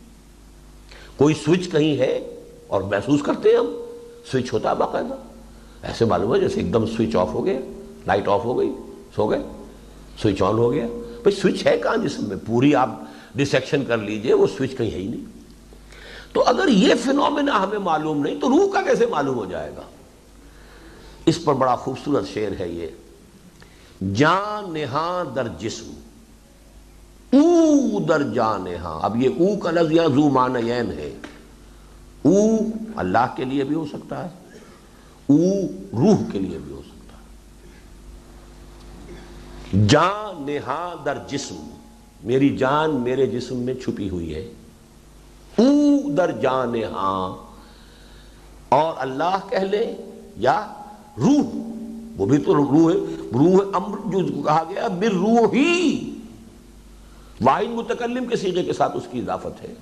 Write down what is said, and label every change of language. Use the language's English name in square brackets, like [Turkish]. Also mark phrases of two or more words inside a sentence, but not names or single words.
[Urdu] کوئی سوئچ کہیں ہے اور محسوس کرتے ہیں ہم، سوئچ ہوتا ہے باقاعدہ، ایسے معلوم ہے جیسے ایک دم سوئچ آف ہو گیا، لائٹ آف ہو گئی، سو گئے، سوئچ آن ہو گیا۔ بھئی سوئچ ہے کہاں جسم میں؟ پوری آپ ڈسیکشن کر لیجئے، وہ سوئچ کہیں ہے ہی نہیں۔ تو اگر یہ فینومینا ہمیں معلوم نہیں تو روح کا کیسے معلوم ہو جائے گا؟ اس پر بڑا خوبصورت شعر ہے یہ، [Persian] جان نہاں در جسم او در جان نہاں۔ [Urdu] اب یہ او کا لفظ یہاں ذو معنیین ہے، او اللہ کے لیے بھی ہو سکتا ہے، او روح کے لیے بھی ہو سکتا ہے۔ [Persian] جان نہاں در جسم، [Urdu] میری جان میرے جسم میں چھپی ہوئی ہے، [Persian] او در جان ہاں، [Urdu] اور اللہ کہہ لیں یا روح، وہ بھی تو روح ہے، روح امر جو کہا گیا بالروحی، واحد متکلم کے صیغے کے ساتھ اس کی اضافت ہے۔